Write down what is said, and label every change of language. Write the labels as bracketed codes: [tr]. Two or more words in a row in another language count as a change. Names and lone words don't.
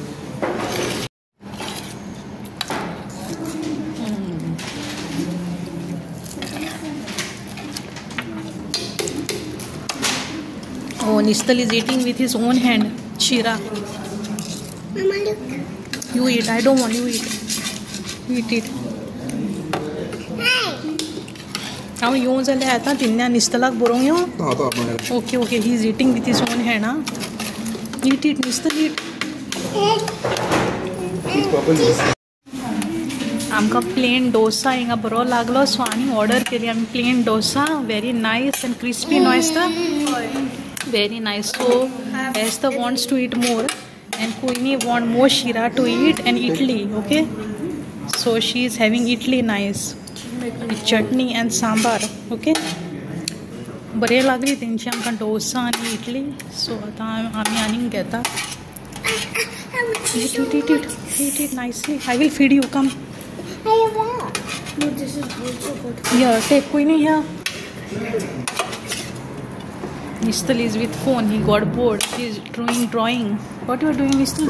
[en] Oh, Nistal is eating with his own hand. Shira. Mama, look. You eat. I don't want you eat. Eat it. [kok] हांव येवं जाल्यार आतां तिन्या निस्तलाक बरोवंक येवं. [en] Okay he is eating with his own hand. Aan, eat Nistal eat. [kok] आमकां [en] plain dosa [kok] हिंगा बरो लागलो, सो आमी ऑर्डर केली आमी [en] plain dosa. very nice and crispy no आसता. Very nice. So Esther wants to eat more, and Queenie want more shira to eat and idli. Okay. So she is having idli nice. With chutney and sambar. Okay. [kok] बरे लागली तेंची आमकां डोसा आनी इडली. सो आतां आमी आनीक घेता. [en] Eat nicely. I will feed you. Come. I have that. No, this is also good. Here, take Queenie here. Nistal is with phone. He got bored. He is drawing. What you are doing, Nistal?